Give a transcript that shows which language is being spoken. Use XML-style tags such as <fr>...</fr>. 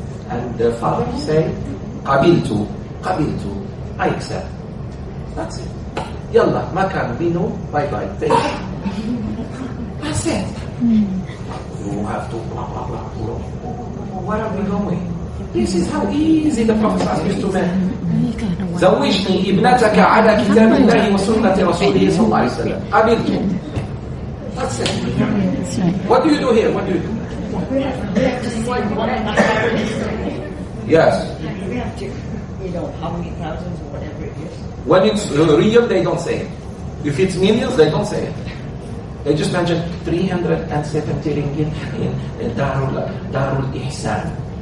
<en>And the father say, qabiltu, I accept. That's it. Yalla, makan, bino, bye, thank you. That's it. You have to blah, blah, blah. Where are we going? This is how easy the Prophet used to marry.</en> <ar>زوجني ابنتك على كتاب الله وسنة رسوله صلى الله عليه وسلم. قبلت.</ar> <en>That's it. What do you do here? What do you do? We have to see one Yes. We have to, how many thousands or whatever it is. When it's real, they don't say it. If it's millions, they don't say it. They just mention 370 ringgit in Darul Ihsan.</en>